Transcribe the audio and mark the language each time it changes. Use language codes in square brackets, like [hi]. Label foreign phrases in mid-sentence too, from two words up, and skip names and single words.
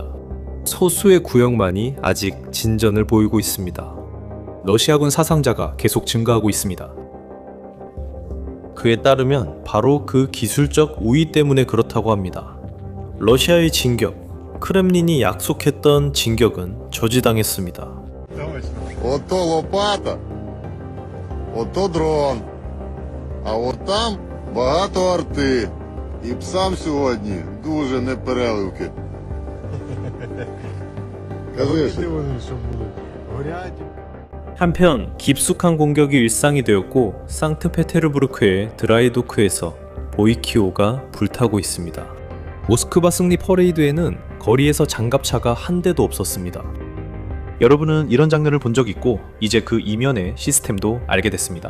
[ko] 소수의 구역만이 아직 진전을 보이고 있습니다. 러시아군 사상자가 계속 증가하고 있습니다. 그에 따르면 바로 그 기술적 우위 때문에 그렇다고 합니다. 러시아의 진격, 크렘린이 약속했던 진격은 저지당했습니다. [uk] Ото лопата, ото дрон, а от там багато арти. І псам сьогодні дуже непереливки. Кажи, що [ko] 한편 깊숙한 공격이 일상이 되었고 상트페테르부르크의 드라이도크에서 보이키오가 불타고 있습니다. 모스크바 승리 퍼레이드에는 거리에서 장갑차가 한 대도 없었습니다. 여러분은 이런 장면을 본 적 있고 이제 그 이면의 시스템도 알게 됐습니다.